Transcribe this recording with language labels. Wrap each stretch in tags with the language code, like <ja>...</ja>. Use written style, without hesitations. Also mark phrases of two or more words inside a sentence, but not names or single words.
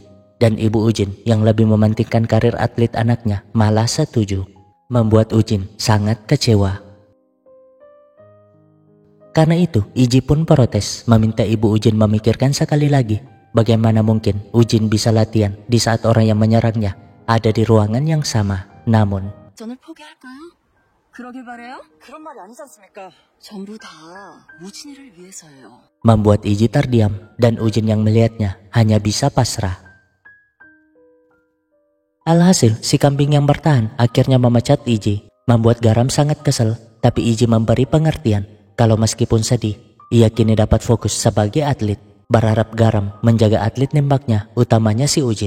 <id>Dan Ibu Ujin yang lebih mementingkan karir atlet anaknya malah setuju. Membuat Ujin sangat kecewa. Karena itu, Iji pun protes meminta Ibu Ujin memikirkan sekali lagi bagaimana mungkin Ujin bisa latihan di saat orang yang menyerangnya ada di ruangan yang sama. Namun,</id> <ko>전을 포기할까요? 그러길 바래요? 그런 말이 아니지 않습니까? 전부 다 우진이를 위해서예요.</ko> <id>membuat Iji terdiam dan Ujin yang melihatnya hanya bisa pasrah. Alhasil, si kambing yang bertahan akhirnya memecat Iji, membuat Garam sangat kesal, tapi Iji memberi pengertian kalau meskipun sedih, ia kini dapat fokus sebagai atlet, berharap Garam menjaga atlet nembaknya, utamanya si Ujin.</id>